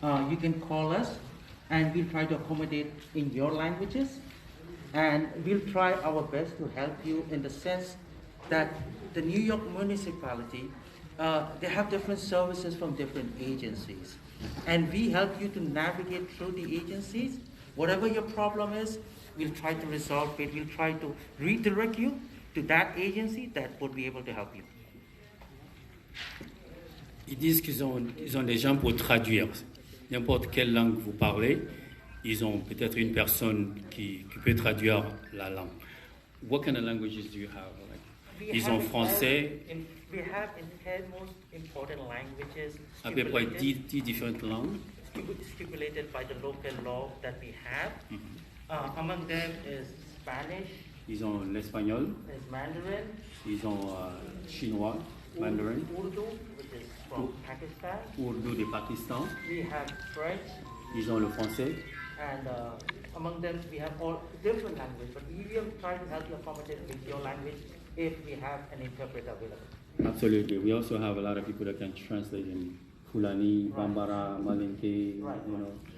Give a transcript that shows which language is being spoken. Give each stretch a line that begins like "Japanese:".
English: You can call us and we'll try to accommodate in your languages, and we'll try our best to help you in the sense that the New York municipality, they have different services from different agencies, and we help you to navigate through the agencies. Whatever your problem is, we'll try to resolve it. We'll try to redirect you to that agency that would be able to help you.
French: Ils disent qu'ils ont des gens pour traduire. N'importe quelle langue vous parlez, ils ont peut-être une personne qui peut traduire la langue.
English: What kind of languages do you have?
French: Ils ont français.
English: We have in 10 most important languages.
French: À peu près 10 différentes langues.
English: Stipulated by the local law that we have. Among them is Spanish.
French: Ils ont l'espagnol.
English: There's Mandarin.
French: Ils ont chinois, Mandarin.
English: Urdu, which is from Pakistan.
French: Urdu de Pakistan.
English: We have French.
French: ils ont le français.
English: And among them, we have all different languages, but we will try to help you accommodate with your language if we have an interpreter available. Absolutely. We also have a lot of people that can translate in Fulani, Bambara, Malinke, you know.